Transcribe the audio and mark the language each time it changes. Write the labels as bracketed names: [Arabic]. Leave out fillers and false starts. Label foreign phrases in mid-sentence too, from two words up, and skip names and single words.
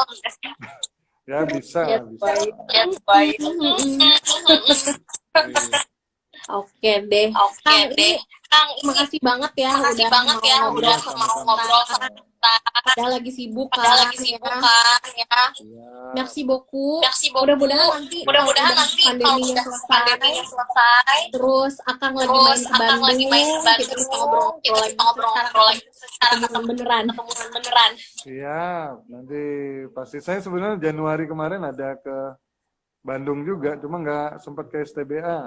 [Indonesian] Ya, bisa. Ya, Bisa. baik. Ya, baik. Iya. Oke deh. Oke Kang, deh. ini Kang, ini makasih banget ya makasih udah banget ya mau udah ngobrol mau ngobrol sama kita. Padahal lagi sibuk kan. Padahal lagi sibuk kan ya. Iya. [French] Merci beaucoup. Merci beaucoup. [Indonesian] Mudah-mudahan nanti kalau Mudah-mudahan udah nanti kalau pandeminya udah selesai, pandeminya selesai, terus Akang lagi terus main ke Akang lagi main ke Bandung, kita bisa ngobrol Bandung, kita lagi bisa ngobrol lagi secara ketemuan beneran. ketemuan beneran. Siap. Nanti pasti saya sebenarnya Januari kemarin ada ke Bandung juga, cuma nggak sempat ke STBA.